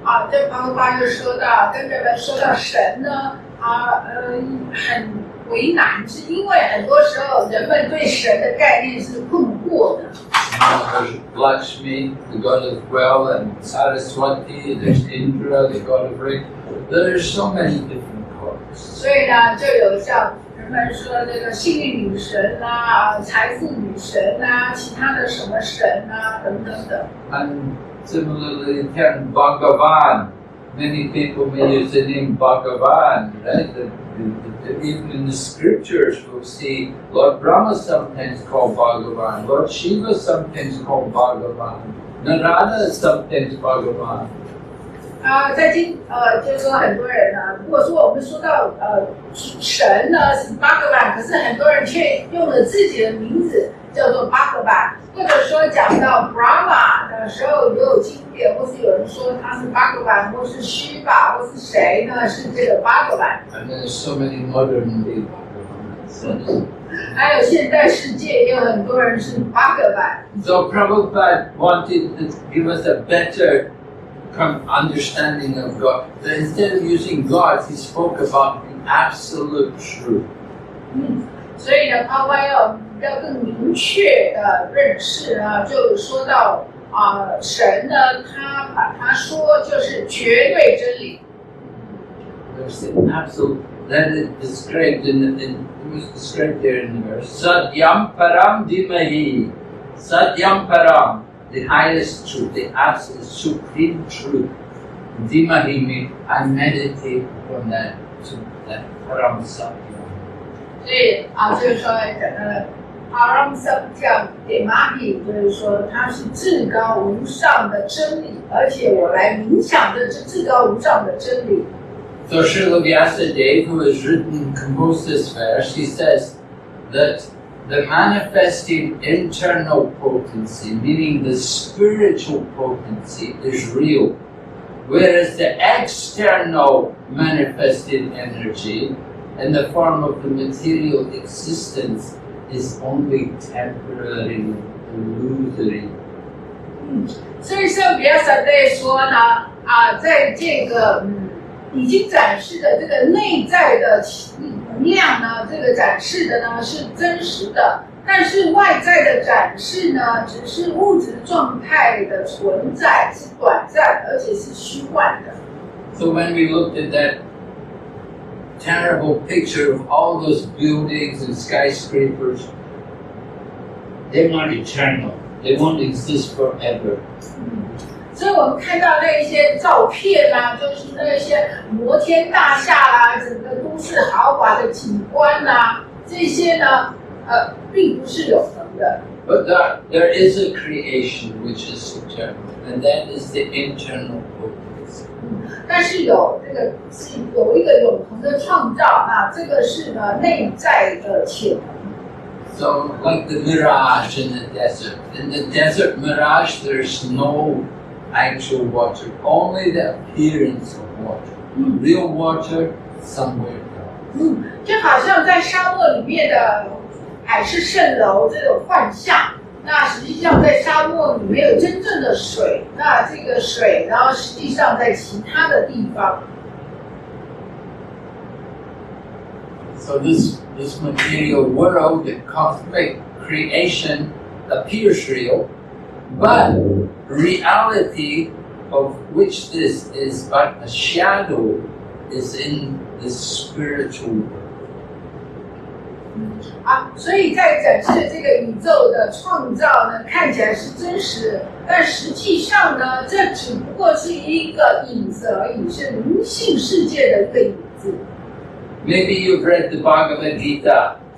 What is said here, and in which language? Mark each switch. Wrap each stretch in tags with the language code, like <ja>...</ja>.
<zh>这旁边巴又说到，跟人们说到神呢，很为难，是因为很多时候人们对神的概念是困惑的。</zh> <en>There's Lakshmi, the god of wealth, and Saraswati, there's Indra, the god of rain. There's so many different gods.</en> <zh>所以呢，就有像人们说这个幸运女神财富女神其他的什么神等等等。</zh> <en>And similarly, the term Bhagavan, many people may use the name Bhagavan, right? Even in the scriptures, we'll see Lord Brahma sometimes called Bhagavan, Lord Shiva sometimes called Bhagavan, Narada is sometimes Bhagavan.</en> <zh>就是说很多人如果说我们说到神呢是巴格班，可是很多人却用了自己的名字叫做巴格班，或者说讲到 Brahma 的时候也有经典，或是有人说他是巴格班，或是虚吧，或是谁呢是这个巴格班。</zh> <en>And there's so many modern day Bhagavans.</en> <zh>还有现代世界也有很多人是巴格班。</zh> <en>So Prabhupada wanted to give us a better understanding of God. But instead of using gods, he spoke about the absolute truth.</en> <zh>所以呢，他要更明确的认识呢，就说到神呢，他把它说就是绝对真理。</zh> <en>There's the absolute that is described it was described there in the verse.</en> <sa>Satyam param dimahi. Satyam param.</sa> <en>The highest truth, the absolute supreme truth. Dimahi means I meditate on that param satyam.</en> <zh>所以就是说</zh> <sa>param satyam dimahi，</sa> <zh>就是说它是至高无上的真理，而且我来冥想的这至高无上的真理。</zh> <en>So Srila Vyasadeva, who has composed this verse, he says that the manifested internal potency, meaning the spiritual potency, is real, whereas the external manifested energy in the form of the material existence is only temporary, illusory.</en> <zh>所以像比亚萨对说呢，在这个已经展示的这个内在的能量呢，这个展示的呢是真实的，但是外在的展示呢，只是物质状态的存在，是短暂而且是虚幻的。</zh> <en>So when we looked at that terrible picture of all those buildings and skyscrapers, they're not eternal. They won't exist forever.</en> <zh>所以我们看到那一些照片啦，就是那些摩天大厦啦，整个都市豪华的景观啦，这些呢，并不是永恒的。</zh> <en>But there is a creation which is eternal, and that is the internal goodness. 但是有一个永恒的创造，那这个是呢内在的潜能。 So, like the mirage in the desert. In the desert mirage, there's no actual water, only the appearance of water. Real water somewhere else.</en> <zh>就好像在沙漠里面的海市蜃楼这种幻象，那实际上在沙漠里没有真正的水，那这个水，然后实际上在其他的地方。</zh> <en>So this material world, the cosmic creation appears real, but reality of which this is but a shadow is in the spiritual world.</en> <zh>所以在展示这个宇宙的创造呢，看起来是真实，但实际上呢，这只不过是一个影子而已，是灵性世界的一个影子。</zh> <en>Maybe you've read the Bhagavad Gita.</en>